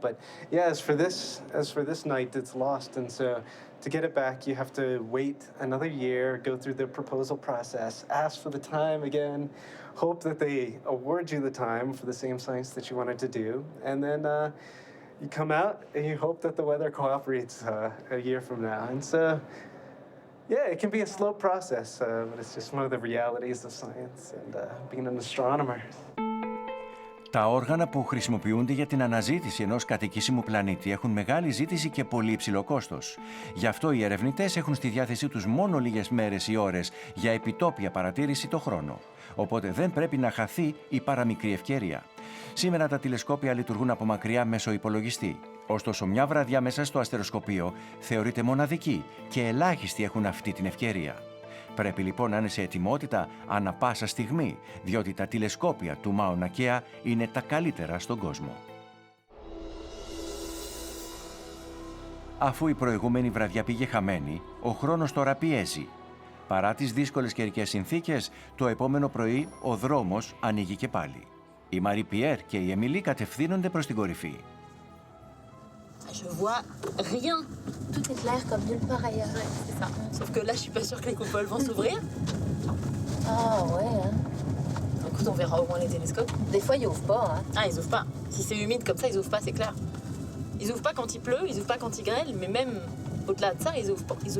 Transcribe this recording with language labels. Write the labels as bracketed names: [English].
[English] But yeah, as for this night, it's lost, and so to get it back, you have to wait another year, go through the proposal process, ask for the time again, hope that they award you the time for the same science that you wanted to do, and then you come out and you hope that the weather cooperates a year from now. And so, yeah, it can be a slow process, but it's just one of the realities of science and being an astronomer. [Greek] Τα όργανα που χρησιμοποιούνται για την αναζήτηση ενός κατοικήσιμου πλανήτη έχουν μεγάλη ζήτηση και πολύ υψηλό κόστος. Γι' αυτό οι ερευνητές έχουν στη διάθεσή τους μόνο λίγες μέρες ή ώρες για επιτόπια παρατήρηση το χρόνο. Οπότε δεν πρέπει να χαθεί η παραμικρή ευκαιρία. Σήμερα τα τηλεσκόπια λειτουργούν από μακριά μέσω υπολογιστή. Ωστόσο, μια βραδιά μέσα στο αστεροσκοπείο θεωρείται μοναδική και ελάχιστοι έχουν αυτή την ευκαιρία. Πρέπει λοιπόν να είναι σε ετοιμότητα ανά πάσα στιγμή, διότι τα τηλεσκόπια του Μάουνα Κέα είναι τα καλύτερα στον κόσμο. Αφού η προηγούμενη βραδιά πήγε χαμένη, ο χρόνος τώρα πιέζει. Παρά τις δύσκολες καιρικές συνθήκες, το επόμενο πρωί ο δρόμος ανοίγει και πάλι. Η Μαρί Πιέρ και η Εμιλή κατευθύνονται προς την κορυφή. [French] Je vois rien. Tout est clair comme nulle part ailleurs. C'est ça. Sauf que là, je suis pas sûre que les coupoles vont s'ouvrir. Ah ouais, hein? Écoute, on verra au moins les télescopes. Des fois, ils ouvrent pas, hein? Ah, ils ouvrent pas. Si c'est humide comme ça, ils ouvrent pas, c'est clair. Ils ouvrent pas quand il pleut, ils ouvrent pas quand il grêle, mais même au-delà de ça, ils ouvrent pas.